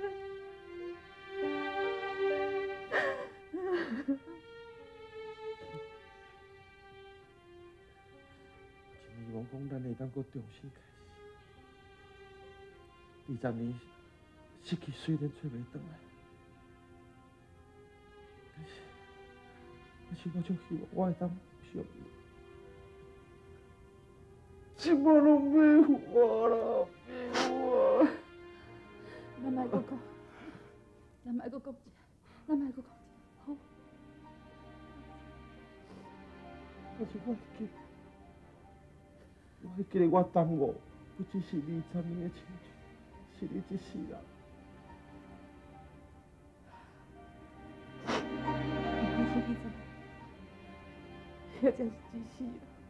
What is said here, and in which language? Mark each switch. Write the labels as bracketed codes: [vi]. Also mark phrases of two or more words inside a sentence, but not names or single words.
[nan] 希望讲咱会当搁重新开始。20年失去虽然找袂回来，但是我就希望我会当相遇。什么拢袂有啦，袂有啊！咱莫搁讲，咱莫搁讲，咱莫搁讲，好。但是我会记得我耽误不只是20年的青春，是你一世人。不是20年，也真是一世人。